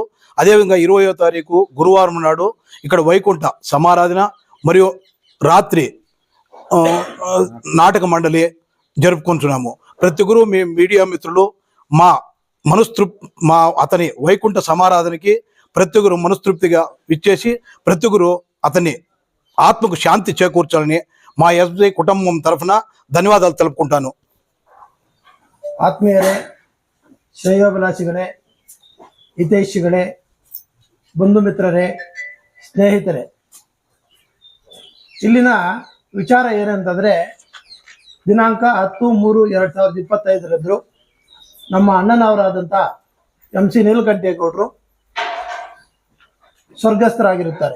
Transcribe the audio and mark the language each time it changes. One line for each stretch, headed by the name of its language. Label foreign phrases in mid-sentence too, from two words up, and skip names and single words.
Telugu: అదేవిధంగా 20వ తారీఖు గురువారం నాడు ఇక్కడ వైకుంఠ సమారాధన మరియు రాత్రి నాటక మండలి జరుపుకుంటున్నాము. ప్రతి ఒక్కరు మీ మీడియా మిత్రులు మా అతని వైకుంఠ సమారాధనకి ప్రతి ఒక్కరు మనస్తృప్తిగా ఇచ్చేసి ప్రతి ఒక్కరు అతని ఆత్మకు శాంతి చేకూర్చాలని మా ఎస్బీ కుటుంబం తరఫున ధన్యవాదాలు తెలుపుకుంటాను.
Kannada: ಆತ್ಮೀಯರೇ, ಶ್ರೇಯೋಭಿಲಾಷಿಗಳೇ, ಹಿತೈಷಿಗಳೇ, ಬಂಧು ಮಿತ್ರರೇ, ಸ್ನೇಹಿತರೆ, ಇಲ್ಲಿನ ವಿಚಾರ ಏನಂತಂದರೆ, ದಿನಾಂಕ 10/3/2025 ನಮ್ಮ ಅಣ್ಣನವರಾದಂಥ ಎಂ ಸಿ ನೀಲಕಂಠೇಗೌಡರು ಸ್ವರ್ಗಸ್ಥರಾಗಿರುತ್ತಾರೆ.